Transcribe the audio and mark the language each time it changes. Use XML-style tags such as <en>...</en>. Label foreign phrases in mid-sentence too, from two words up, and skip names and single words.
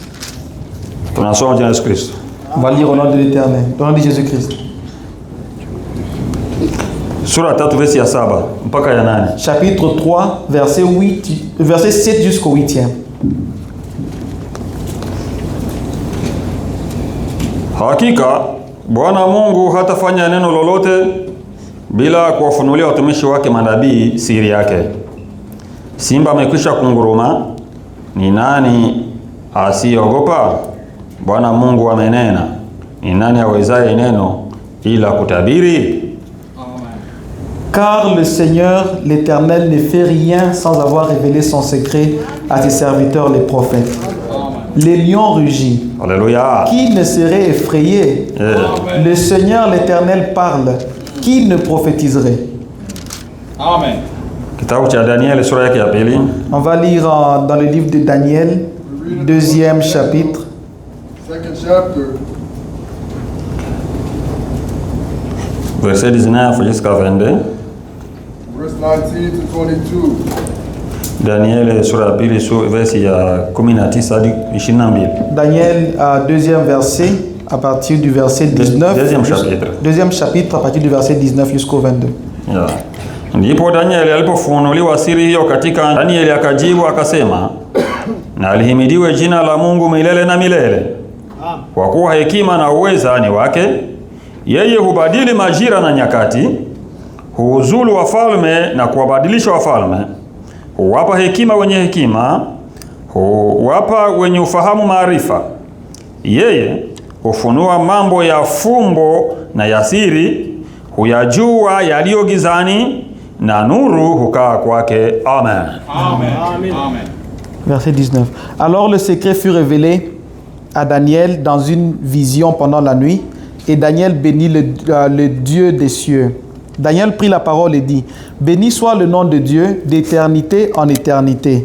<fr>On va lire au nom de l'Éternel, au nom de Jésus-Christ. Chapitre 3, verset 7 jusqu'au 8e.</fr> <sw>Hakika Bwana Mungu hatafanya neno lolote bila kuwafunulia watumishi wake manabii siri yake. Simba amekwisha kunguruma, ni nani asiyeogopa? Bwana Mungu amenena, ni nani awezaye neno ila kutabiri?</sw> <fr>Car le Seigneur, l'Éternel, ne fait rien sans avoir révélé son secret à ses serviteurs les prophètes. Les lions rugissent. Alléluia. Qui ne serait effrayé? Le Seigneur, l'Éternel, parle. Qui ne prophétiserait? Amen.</fr> <sw>Kitabu cha Daniel sura yake ya pili.</sw> <fr>On va lire dans le livre de Daniel, 2e chapitre.</fr> <en>Second chapter.</en> <fr>Verset 19 jusqu'à 22.</fr> <en>Verse 19 to 22.</en> <sw>Daniel sura ya pili versi ya 19 hadi 22.</sw> <fr>Daniel, 2e verset, à partir du verset 19. Deuxième chapitre. Deuxième chapitre, à partir du verset 19 jusqu'au 22.</fr> <sw>Ya. Ndipo Danieli alipofunuliwa siri hiyo katika Danieli akajibu akasema, na alihimidiwe jina la Mungu milele na milele. Kwa kuwa hekima na uweza ni wake. Yeye hubadili majira na nyakati, huuzulu wafalme na kuwabadilisha wafalme. Huwapa hekima wenye hekima, huwapa wenye ufahamu maarifa. Yeye hufunua mambo ya fumbo na ya siri, huyajua yaliyo gizani, na nuru hukaa kwake. Amen. Amen. Amen. Amen.</sw> <fr>Verset 19. Alors le secret fut révélé à Daniel dans une vision pendant la nuit, et Daniel bénit le Dieu des cieux. Daniel prit la parole et dit, « Béni soit le nom de Dieu, d'éternité en éternité.</fr>